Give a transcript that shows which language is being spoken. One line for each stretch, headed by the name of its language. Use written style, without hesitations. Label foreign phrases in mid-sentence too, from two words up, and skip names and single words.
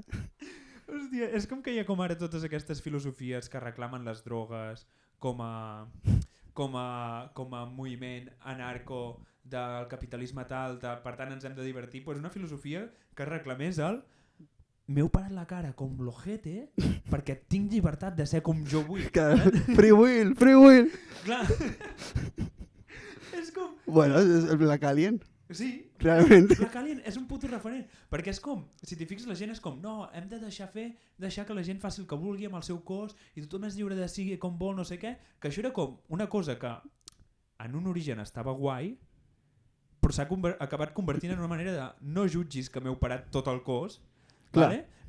Catalan: Hòstia, és com que hi ha com ara totes aquestes filosofies que reclamen les drogues com a moviment anarco del capitalisme tal, per tant ens hem de divertir. Pues una filosofia que reclamés el m'heu parat la cara com l'ojete perquè tinc llibertat de ser com jo vull.
English: Free will, free will.
Catalan: Clar. És com... Bueno, és el Black Alien. Sí, realment. Black Alien és un puto referent, perquè és com, si t'hi fixes la gent és com, no, hem de deixar que la gent faci el que vulgui amb el seu cos i tothom és lliure de sigui com vol, no sé què, que això era com una cosa que en un origen estava guai, però s'ha acabat convertint en una manera de no jutgis que m'heu parat tot el cos, vale?